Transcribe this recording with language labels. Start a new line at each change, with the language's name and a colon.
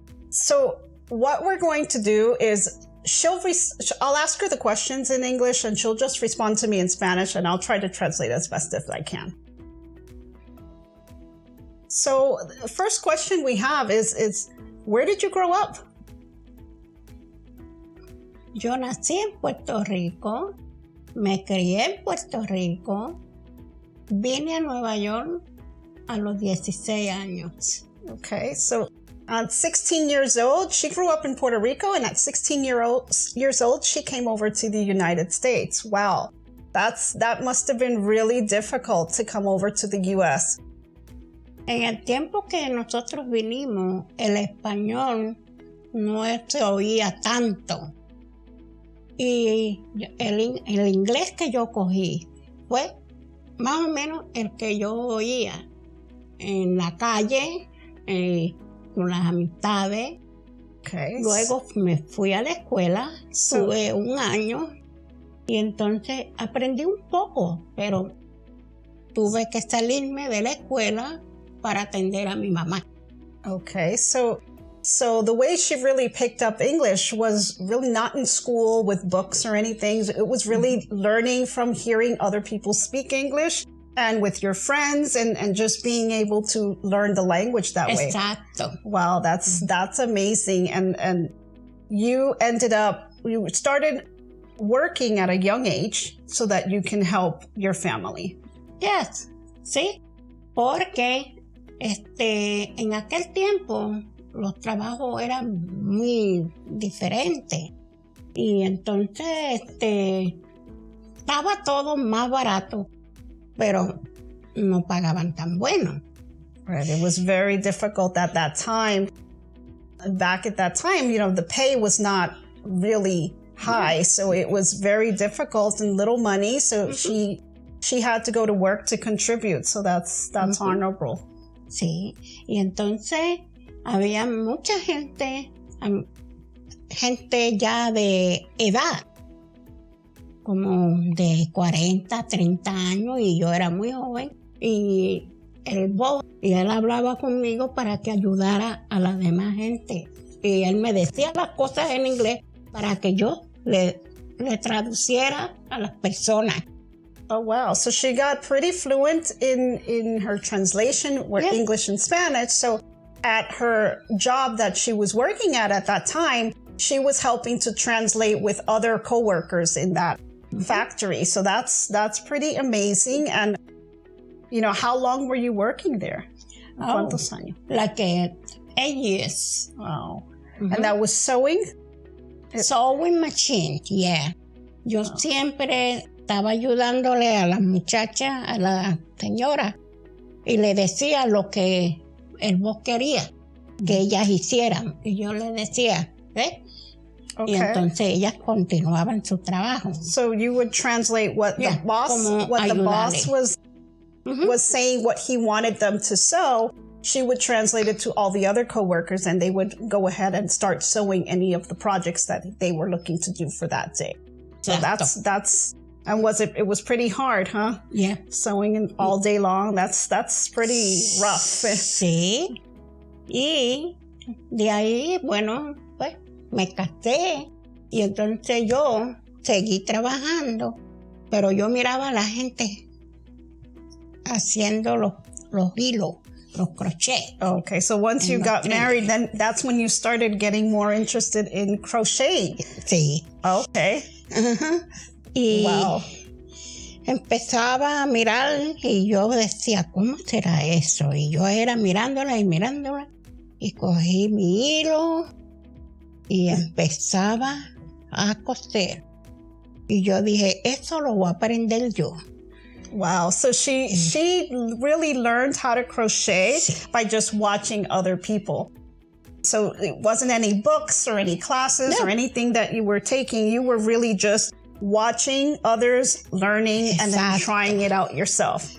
English: So what we're going to do is I'll ask her the questions in English and she'll just respond to me in Spanish, and I'll try to translate as best as I can. So the first question we have is where did you grow up?
Spanish: Yo nací en Puerto Rico, me crié en Puerto Rico, vine a Nueva York a los 16 años.
English: Okay, so at 16 years old, she grew up in Puerto Rico, and at 16 years old, she came over to the United States. Wow, that must have been really difficult to come over to the U.S.
Spanish: En el tiempo que nosotros vinimos, el español no se oía tanto. Y el inglés que yo cogí fue más o menos el que yo oía en la calle, con las amistades.
English: Okay.
Spanish: Luego me fui a la escuela, estuve un año y entonces aprendí un poco, pero tuve que salirme de la escuela para atender a mi mamá.
English: Okay, so the way she really picked up English was really not in school with books or anything. It was really learning from hearing other people speak English and with your friends and just being able to learn the language that way.
Spanish: Exacto.
English: Wow, that's amazing. And you started working at a young age so that you can help your family. Yes,
Spanish: sí, porque En aquel tiempo los trabajos eran muy diferentes y entonces estaba todo más barato, pero no pagaban tan bueno.
English: Right. It was very difficult at that time. Back at that time, the pay was not really high, so it was very difficult and little money. So she had to go to work to contribute. So that's honorable.
Spanish: Sí, y entonces había mucha gente ya de edad, como de 40, 30 años, y yo era muy joven. Y él hablaba conmigo para que ayudara a la demás gente. Y él me decía las cosas en inglés para que yo le traduciera a las personas.
English: Oh, wow. So she got pretty fluent in her translation, Yes. English and Spanish. So at her job that she was working at that time, she was helping to translate with other coworkers in that factory. So that's pretty amazing. And, how long were you working there?
Spanish: ¿Cuántos años?
English: Like 8 years. Wow. And that was sewing? Sewing machine, yeah.
Spanish: Yo siempre estaba ayudándole a las muchachas, a la señora, y le decía lo que el boss quería que ellas hicieran. Y yo le decía, ¿ves?
English: Okay.
Spanish: Y entonces ellas continuaban su trabajo.
English: So you would translate what the boss was saying, what he wanted them to sew. She would translate it to all the other coworkers, and they would go ahead and start sewing any of the projects that they were looking to do for that day. So that's and it was pretty hard, huh? Yeah. Sewing all day long. That's pretty rough.
Spanish: Sí. Y de ahí, bueno, pues me casé y entonces yo seguí trabajando, pero yo miraba a la gente haciendo los hilos, los crochets.
English: Okay, so once you got married, then that's when you started getting more interested in crocheting.
Spanish: Sí.
English: Okay.
Spanish: Y
English: wow.
Spanish: Empezaba a mirar y yo decía, ¿cómo será eso? Y yo era mirándola y cogí mi hilo y empezaba a coser. Y yo dije, eso lo voy a aprender yo.
English: Wow, so she really learned how to crochet by just watching other people. So it wasn't any books or any classes or anything that you were taking. You were really just watching others, learning, and then trying it out yourself.